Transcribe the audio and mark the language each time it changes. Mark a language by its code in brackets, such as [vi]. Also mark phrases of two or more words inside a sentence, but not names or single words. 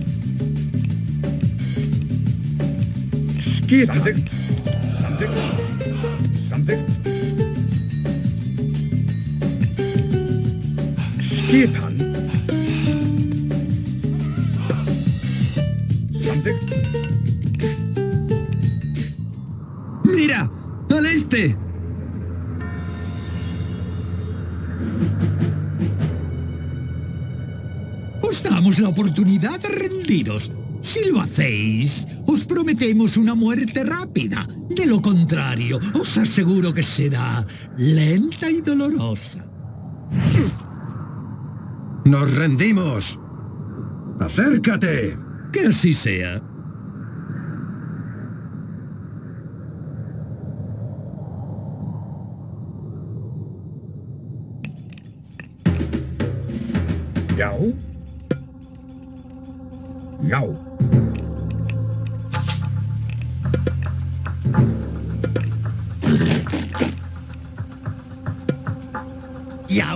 [is] Skipan. Samþykkt. Samþykkt. Samþykkt. Skipan. Samþykkt. [es] ¡Mira! ¡Al este! Os damos la oportunidad de rendiros. Si lo hacéis, os prometemos una muerte rápida. De lo contrario, os aseguro que será lenta y dolorosa. ¡Nos rendimos! ¡Acércate! Que así sea. [is] Já. Já. Já,